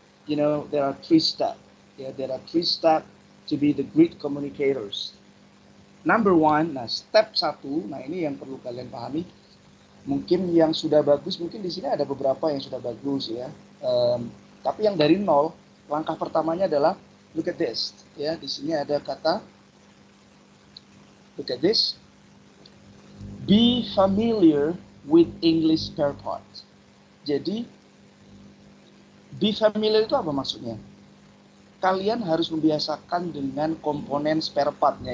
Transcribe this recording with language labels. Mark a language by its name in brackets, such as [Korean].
[English] You know, there are 3 steps. Yeah, there are 3 steps to be the great communicators. [Indonesian] Number 1, nah step 1, nah ini yang perlu kalian pahami. Mungkin yang sudah bagus, mungkin di sini ada beberapa yang sudah bagus ya. Tapi yang dari nol, langkah pertamanya adalah [English] look at this. [Indonesian] Ya, di sini ada kata look at this. [English] Be familiar with English spare parts. [Indonesian] Jadi be familiar itu apa maksudnya? Kalian harus membiasakan dengan komponen spare part-nya.